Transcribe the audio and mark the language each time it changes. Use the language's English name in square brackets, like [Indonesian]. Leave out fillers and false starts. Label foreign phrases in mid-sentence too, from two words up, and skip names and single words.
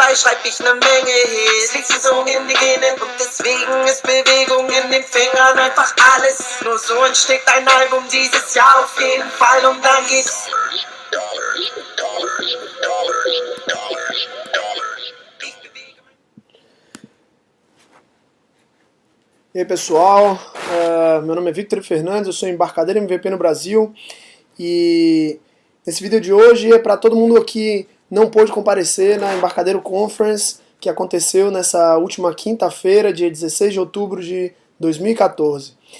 [German] Nebenbei schreib ich ne Menge Hits. Liegt sie so in die Genen und deswegen ist Bewegung in den Fingern einfach alles. Nur so entsteht ein Album dieses Jahr auf jeden Fall und dann geht's. [Portuguese] E aí pessoal, meu nome é Victor Fernandes, eu sou embarcadeiro MVP no Brasil e esse vídeo de hoje é para todo mundo que não pôde comparecer na Embarcadeiro Conference que aconteceu nessa última quinta-feira, dia 16 de outubro de 2014.